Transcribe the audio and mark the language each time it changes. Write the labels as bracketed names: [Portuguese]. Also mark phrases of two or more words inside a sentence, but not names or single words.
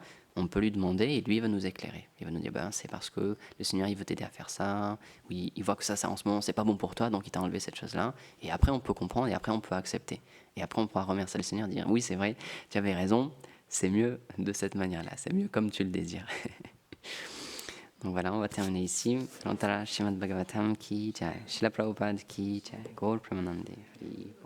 [French] On peut lui demander et lui il va nous éclairer. Il va nous dire c'est parce que le Seigneur il veut t'aider à faire ça. Oui, il voit que ça en ce moment c'est pas bon pour toi, donc il t'a enlevé cette chose-là. Et après on peut comprendre et après on peut accepter. Et après on pourra remercier le Seigneur, dire oui c'est vrai, tu avais raison, c'est mieux de cette manière-là, c'est mieux comme tu le désires. Donc voilà, on va terminer ici. [Hindi] श्रीमद् भागवतम् की जय, श्रील प्रभुपाद की जय, गौर प्रेमानन्दे.